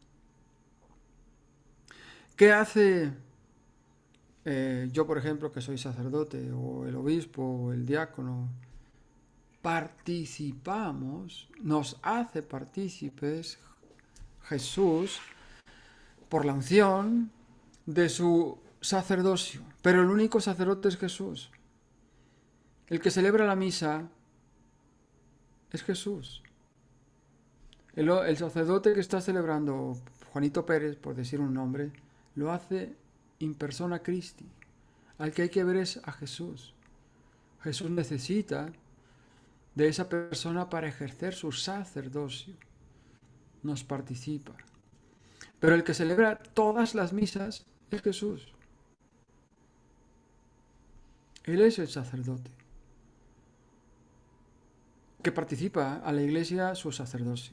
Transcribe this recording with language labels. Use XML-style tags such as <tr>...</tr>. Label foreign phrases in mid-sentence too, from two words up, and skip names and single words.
<es>¿Qué hace yo, por ejemplo, que soy sacerdote, o el obispo, o el diácono, participamos, nos hace partícipes Jesús por la unción de su sacerdocio. Pero el único sacerdote es Jesús. El que celebra la misa es Jesús. El sacerdote que está celebrando Juanito Pérez, por decir un nombre, lo hace</es> <la>in persona Christi.</la> <es>Al que hay que ver es a Jesús. Jesús necesita de esa persona para ejercer su sacerdocio. Nos participa. Pero el que celebra todas las misas es Jesús. Él es el sacerdote que participa a la iglesia su sacerdocio.</es>